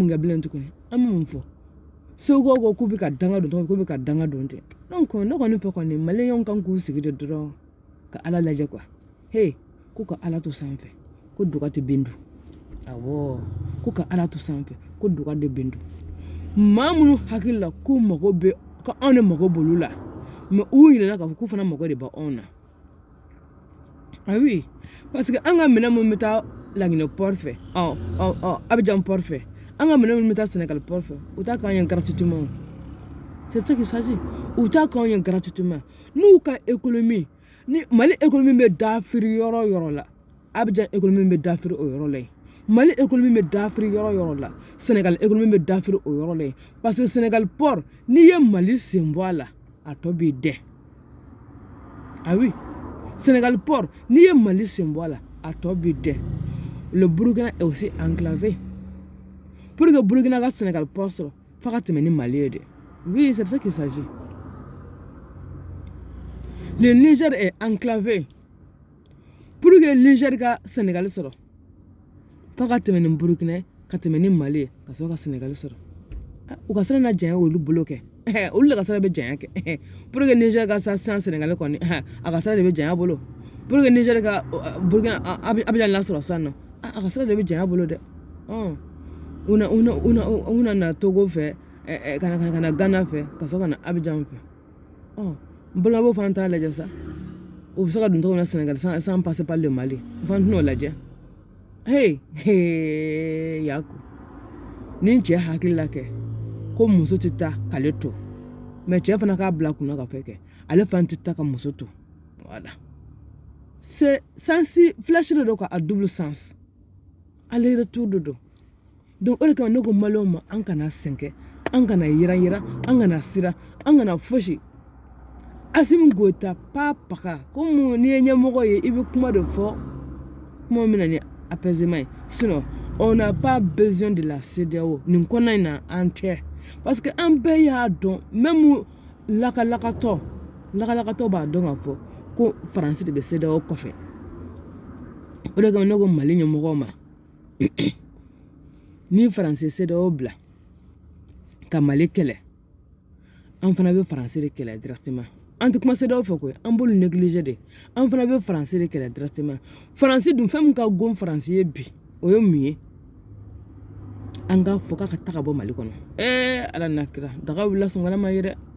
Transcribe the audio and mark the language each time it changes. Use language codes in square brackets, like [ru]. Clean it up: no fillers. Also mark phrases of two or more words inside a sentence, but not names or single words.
[bm] mun kɛ bilen tuguni an ma mun fɔ Segu ko k'u bɛ ka danga don k'u bɛ ka danga don ten donc ne kɔni fɛ kɔni maliyɛnw kan k'u sigi de dɔrɔn ka ala lajɛ quoi hey k'u ka ala to sanfɛ ko duga tɛ bindu awɔ k'u ka ala to sanfɛ ko duga de bindu maa minnu hakili la k'u mago bɛ ko anw de mago b'olu la mais u yirala k'a fɔ k'u fana mago de bɛ anw na [fr] ah oui [bm] parce que an ka minɛn minnu bɛ taa Laginɛ port fɛ Abidjan port fɛ an ka minɛn minnu bɛ taa Sénégal port fɛ u t'a k'an ye gratuitement [fr] c'est ça qu'il s'agit [bm] u t'a k'anw ye gratuitement n'u ka économie ni Mali économie bɛ dafiri yɔrɔ yɔrɔ la Abidjan économie bɛ dafiri o yɔrɔ la yen Mali économie bɛ dafiri yɔrɔ yɔrɔ la Sénégal économie bɛ dafiri o yɔrɔ la yen [fr] parce que [bm] Sénégal port n'i ye Mali sen bɔ a la a tɔ b'i dɛ [fr] ah oui [bm] Sénégal port n'i ye Mali sen bɔ a la a tɔ b'i dɛ [fr] le Burkina est aussi enclavé pour que [bm] Burkina ka Sénégal port sɔrɔ f'a ka tɛmɛ ni Mali ye de [fr] oui c'est de ça qu'il s'agit le Niger est enclavé pour que [bm] Niger ka Sénégal sɔrɔ f'a ka tɛmɛ ni Burkina ka tɛmɛ ni Mali ye ka sɔrɔ ka Sénégal sɔrɔ u ka sira na janya olu bolo kɛ olu de ka sira bɛ janya kɛ [fr] pour que [bm] Niger ka sa Sénégal kɔni a ka sira de bɛ janya bolo [fr] pour que [bm] Niger ka Burkina Abidjan la sɔrɔ san nɔ a ka sira de bɛ janya bolo dɛ una na Togo fɛ ka na Ghana fɛ ka sɔrɔ ka na Abidjan fɛ n balimaw fana t'a lajɛ sa u bɛ se ka don cogo min na Sénégal [fr] sans passer par le Mali [bm] n fana tɛn'o lajɛ hey Yaku ni cɛ hakili la kɛ ko muso tɛ taa k'ale to mais cɛ fana k'a bila kunna ka fɛ kɛ ale fana tɛ taa ka muso to voilà [fr] c'est sensi flash de don quoi à double sens aller retour de don donc [bm] o de kama ne ko maliyɛnw ma an kana sɛgɛn an kana yiran an kana siran an kana fosi Assimi Goïta papa comme ni ɲɛmɔgɔ ye i bɛ kuma de fɔ kuma min na ni apaisement [fr] sinon on n'a pas besoin de la CEDEAO [bm] nin kɔnɔ in na an tɛ [fr] parce que [bm] an bɛɛ y'a dɔn même lakalakatɔ b'a dɔn k'a fɔ ko Faransi de bɛ CEDEAO kɔfɛ o de kama ne ko Mali ɲɛmɔgɔw ma ni Faransi CEDEAO bila ka Mali kɛlɛ an fana bɛ Faransi de kɛlɛ directement an tɛ kuma CEDEAO fɛ koyi an b'olu négliger de an fana bɛ Faransi de kɛlɛ directement Faransi dun fɛn min ka gon Faransi ye bi o ye mun ye an ka fɔ k'a ka taga bɔ Mali kɔnɔ ala n'a kira daga wulila sɔngɔla ma ye dɛ